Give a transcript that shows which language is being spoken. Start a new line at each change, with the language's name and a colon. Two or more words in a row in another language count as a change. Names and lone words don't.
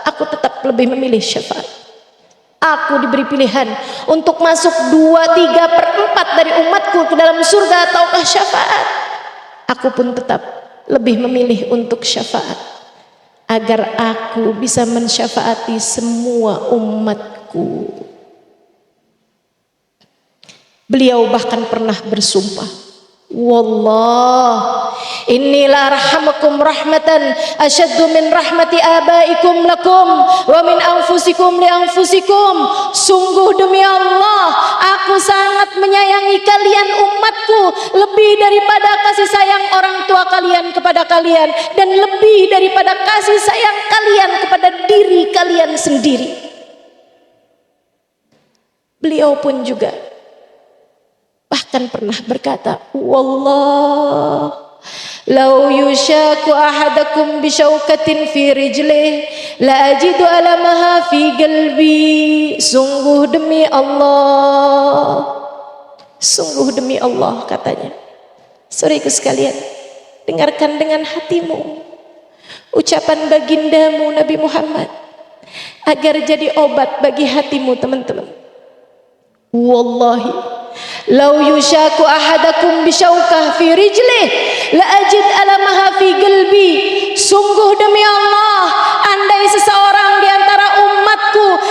Indonesian: Aku tetap lebih memilih syafaat. Aku diberi pilihan untuk masuk 2/3/4 dari umatku ke dalam surga ataukah syafaat. Aku pun tetap lebih memilih untuk syafaat, agar aku bisa mensyafaati semua umatku. Beliau bahkan pernah bersumpah,
Arabic: والله إني لأرحمكم رحمة أشد من رحمة آبائكم لكم ومن أنفسكم لأنفسكم.
Indonesian: Sungguh demi Allah, aku sangat menyayangi kalian umatku lebih daripada kasih sayang orang tua kalian kepada kalian, dan lebih daripada kasih sayang kalian kepada diri kalian sendiri. Beliau pun juga bahkan pernah berkata,
Arabic: والله لو يشاك أحدكم بشوكة في رجله لأجد ألمها في قلبي.
Indonesian: Sungguh demi Allah katanya. Saudaraku sekalian, dengarkan dengan hatimu ucapan bagindamu Nabi Muhammad agar jadi obat bagi hatimu teman-teman.
Arabic: والله لو يشاك أحدكم بشوكة في رجله لأجد ألمها في قلبي.
Indonesian: Sungguh demi Allah, andai seseorang di antara umatku